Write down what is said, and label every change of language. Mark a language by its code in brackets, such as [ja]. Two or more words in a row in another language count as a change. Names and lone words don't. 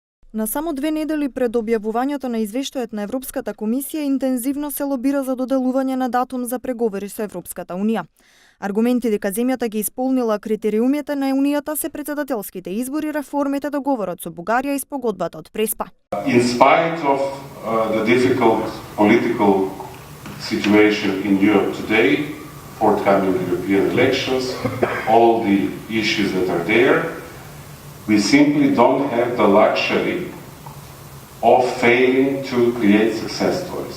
[mk] На само 2 недели пред објавувањето на извештајот на Европската комисија интензивно се лобира за доделување на датум за преговори со Европската унија. Аргументи дека земјата ги исполнила критериумите на унијата се председателските избори, реформите, договорот со Бугарија и спогодбата од Преспа. [en] In spite of the difficult political situation in Europe today, forthcoming European elections, all the issues that are there, we simply don't have the luxury of failing to create success stories.